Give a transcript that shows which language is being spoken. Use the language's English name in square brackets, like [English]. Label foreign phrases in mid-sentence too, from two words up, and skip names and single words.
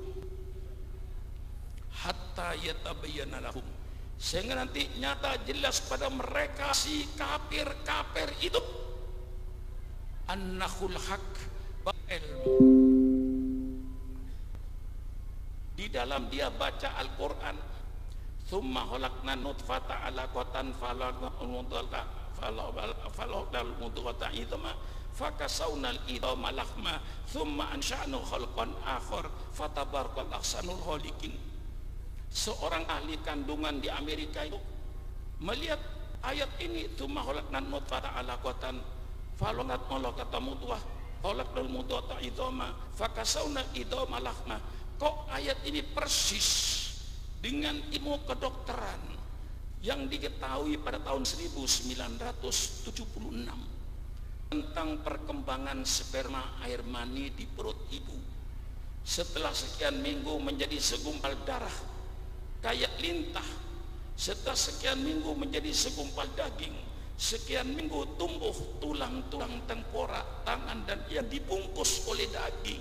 [Arabic] حتى يتبين لهم, [Indonesian] sehingga nanti nyata jelas pada mereka si kafir-kafir itu [Arabic] أنه الحق, [Indonesian] ilmu. Di dalam dia baca Al-Quran, [Arabic] ثم خلقنا نطفة علقة فخلقنا المضغة عظاما فكسونا العظام لحما ثم أنشأناه خلقا آخر فتبارك أحسن الخالقين. [Indonesian] Seorang ahli kandungan di Amerika itu melihat ayat ini, [Arabic] ثم خلقنا نطفة علقة فخلقنا المضغة عظاما فكسونا العظام لحما. [Indonesian] Kok ayat ini persis dengan ilmu kedokteran yang diketahui pada tahun 1976 tentang perkembangan sperma air mani di perut ibu. Setelah sekian minggu menjadi segumpal darah kayak lintah, setelah sekian minggu menjadi segumpal daging, sekian minggu tumbuh tulang-tulang tengkorak, tangan dan yang dibungkus oleh daging.